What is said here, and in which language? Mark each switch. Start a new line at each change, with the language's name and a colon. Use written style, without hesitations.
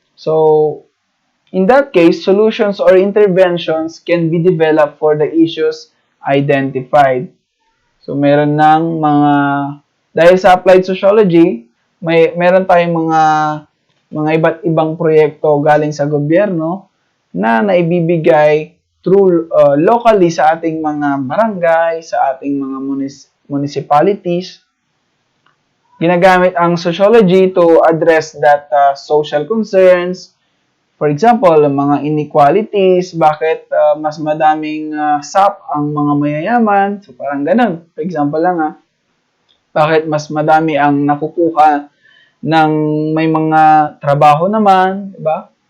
English: So, in that case, solutions or interventions can be developed for the issues identified.
Filipino: So, meron ng dahil sa applied sociology, meron tayong mga iba't ibang proyekto galing sa gobyerno na naibibigay
English: through locally
Filipino: sa ating mga barangay, sa ating mga municipalities. Ginagamit ang
English: sociology to address that social concerns. For example,
Filipino: mga inequalities, bakit mas madaming SAP ang mga mayayaman? So parang ganun.
English: For example
Filipino: lang bakit mas madami ang nakukuha ng may mga trabaho naman, di ba?